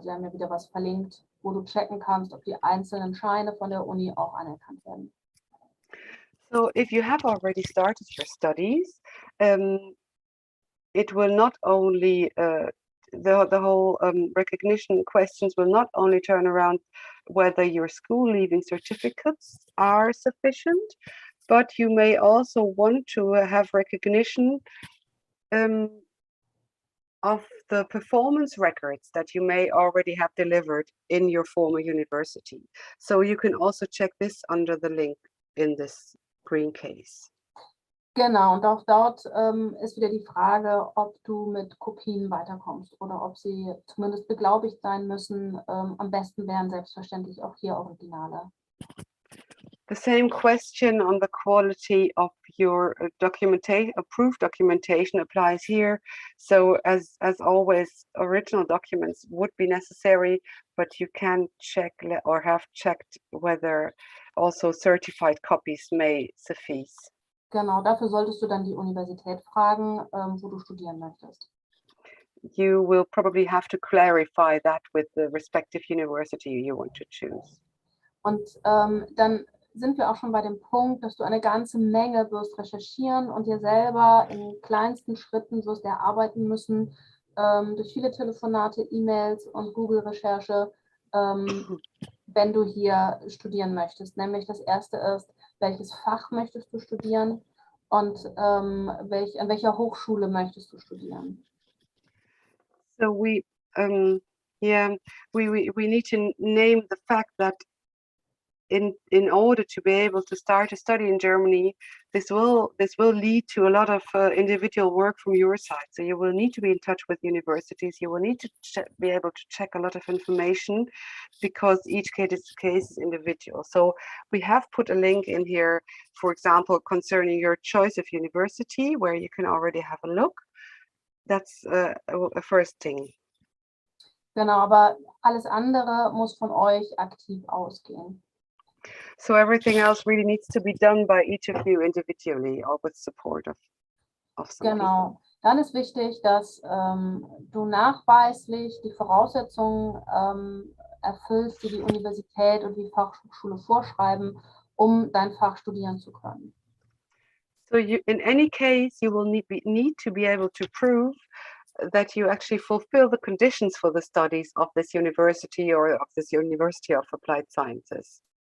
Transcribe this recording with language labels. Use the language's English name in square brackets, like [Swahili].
[German] Also wir haben ja wieder was verlinkt, wo du checken kannst, ob die einzelnen Scheine von der Uni auch anerkannt werden. [English] So if you have already started your studies, it will not only, the whole recognition questions will not only turn around whether your school leaving certificates are sufficient, but you may also want to have recognition of the performance records that you may already have delivered in your former university. So you can also check this under the link in this green case. [German] Genau, und auch dort ist wieder die Frage, ob du mit Kopien weiterkommst oder ob sie zumindest beglaubigt sein müssen. Am besten wären selbstverständlich auch hier Originale. [English] The same question on the quality of your documentation, approved documentation applies here. So as always, original documents would be necessary, but you can check or have checked whether also certified copies may suffice. [German] Genau, dafür solltest du dann die Universität fragen, wo du studieren möchtest. [English] You will probably have to clarify that with the respective university you want to choose. [German] Und dann sind wir auch schon bei dem Punkt, dass du eine ganze Menge wirst recherchieren und dir selber in kleinsten Schritten wirst erarbeiten müssen, durch viele Telefonate, E-Mails und Google-Recherche, wenn du hier studieren möchtest. Nämlich das erste ist, welches Fach möchtest du studieren und an welcher Hochschule möchtest du studieren? [English] So we need to name the fact that in order to be able to start a study in Germany, this will lead to a lot of individual work from your side. So you will need to be in touch with universities. You will need to be able to check a lot of information, because each case is individual. So we have put a link in here, for example, concerning your choice of university, where you can already have a look. That's a first thing. [German] Genau, aber alles andere muss von euch aktiv ausgehen. [English] So everything else really needs to be done by each of you individually, or with support of some people. [German] Genau. Dann ist wichtig, dass du nachweislich die Voraussetzungen erfüllst, die die Universität und die Fachschule vorschreiben, um dein Fach studieren zu können. [English] So in any case, you will need to be able to prove that you actually fulfill the conditions for the studies of this university or of this University of Applied Sciences.